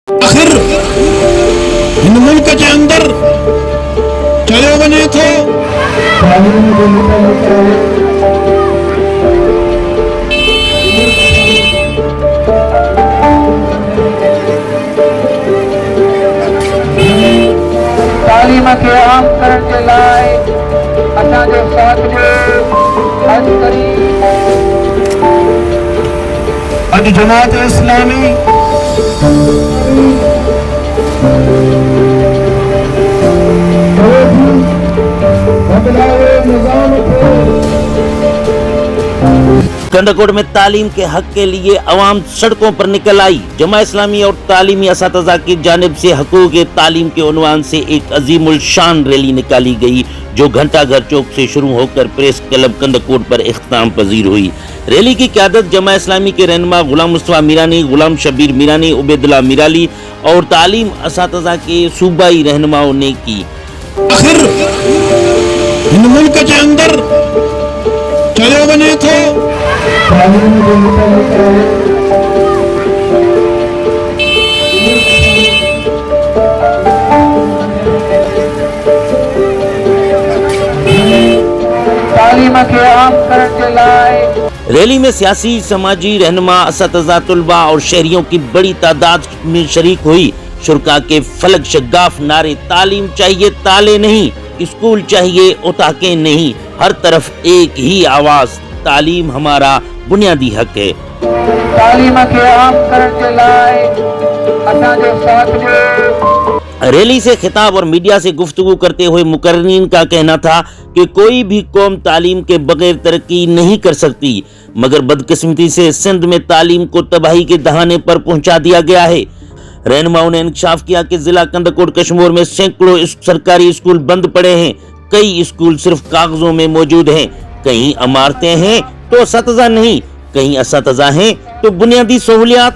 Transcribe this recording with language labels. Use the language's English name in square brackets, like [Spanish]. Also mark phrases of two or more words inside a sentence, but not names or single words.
[Urdu] آخر ہند ملک کے اندر چلے بنے تھے [Sindhi] तालीम खे आम करण जे लाइ असांजो साथ ॾियो। अॼु जमात इस्लामी [Urdu] کندکوٹ میں تعلیم کے حق کے لیے عوام سڑکوں پر نکل آئی. جمع اسلامی اور تعلیمی اساتذہ کی جانب سے حقوق تعلیم کے عنوان سے ایک عظیم الشان ریلی نکالی گئی، جو گھنٹہ گھر چوک سے شروع ہوکر پریس کلب کندکوٹ پر اختتام پذیر ہوئی. ریلی کی قیادت جمع اسلامی کے رہنما غلام مصطفیٰ میرانی، غلام شبیر میرانی، عبیداللہ میرالی اور تعلیم اساتذہ کے صوبائی رہنماؤں نے کی. آخر ہند ملک کے اندر چلے بنے تھے [Sindhi] तालीम खे आम करण जे लाइ [Urdu] ریلی میں سیاسی، سماجی رہنما، اساتذہ، طلبہ اور شہریوں کی بڑی تعداد میں شریک ہوئی. شرکاء کے فلک شگاف نعرے تعلیم چاہیے تالے نہیں، اسکول چاہیے اوطاقے نہیں، ہر طرف ایک ہی آواز تعلیم ہمارا بنیادی حق ہے. [Sindhi] तालीम खे आम करण जे लाइ असांजो साथ ॾियो। [Urdu] ریلی سے خطاب اور میڈیا سے گفتگو کرتے ہوئے مقررین کا کہنا تھا کہ کوئی بھی قوم تعلیم کے بغیر ترقی نہیں کر سکتی، مگر بدقسمتی سے سندھ میں تعلیم کو تباہی کے دہانے پر پہنچا دیا گیا ہے. رہنماؤں نے انکشاف کیا کہ ضلع کندکوٹ کشمیر میں سیکڑوں سرکاری اسکول بند پڑے ہیں، کئی اسکول صرف کاغذوں میں موجود ہیں، کہیں عمارتیں ہیں تو اساتذہ نہیں، کہیں اساتذہ ہیں تو بنیادی سہولیات.